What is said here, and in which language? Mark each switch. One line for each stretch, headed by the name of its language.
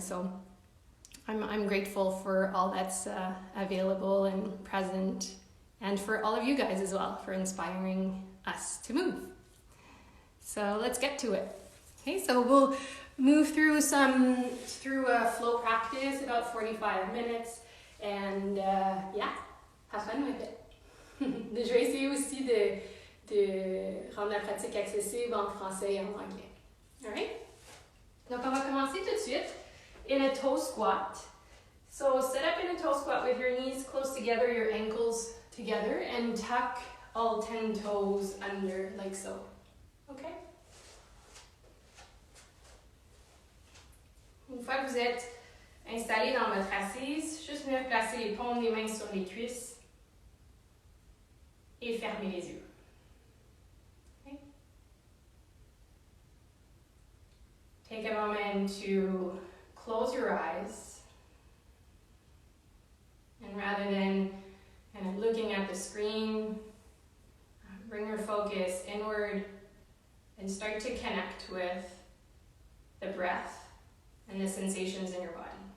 English: So I'm grateful for all that's available and present, and for all of you guys as well for inspiring us to move. So let's get to it. Okay, so we'll move through a flow practice, about 45 minutes, and have fun with it.
French: Je vais essayer aussi de rendre la pratique accessible en français et en anglais.
English: Alright?
French: Donc on va commencer tout de suite in a toe squat.
English: So sit up in a toe squat with your knees close together, your ankles together, and tuck all 10 toes under like so. Okay?
French: Une fois que vous êtes installé dans votre assise, juste venir placer les paumes des mains sur les cuisses et fermer les yeux.
English: Okay? Take a moment to close your eyes, and rather than kind of looking at the screen, bring your focus inward and start to connect with the breath and the sensations in your body.